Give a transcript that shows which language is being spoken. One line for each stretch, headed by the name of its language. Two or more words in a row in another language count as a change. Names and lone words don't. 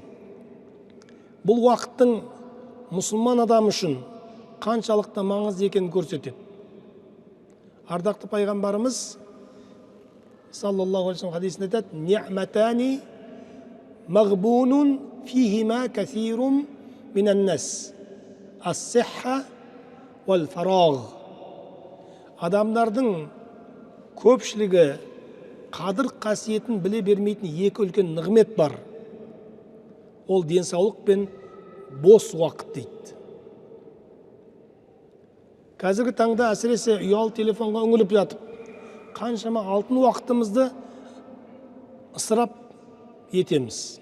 Kazakh: Бұл уақыттың мұсылман адам үшін қаншалықты маңызды екенін көрсетеді. Ардақты пайғамбарымыз
Arabic: صلى الله عليه
Kazakh: хадисінде айтады:
Arabic: "نعمتان مغبون فيهما كثير من الناس الصحة والفراغ."
Kazakh: Адамдардың көпшілігі қадір қасиетін біле бермейтін екі үлкен нығмет бар. Ол денсаулық пен бос уақыт дейді. Қазіргі таңда әсіресе ұялы телефонға үңіліп жатып, қаншама алтын уақытымызды ысырап етеміз.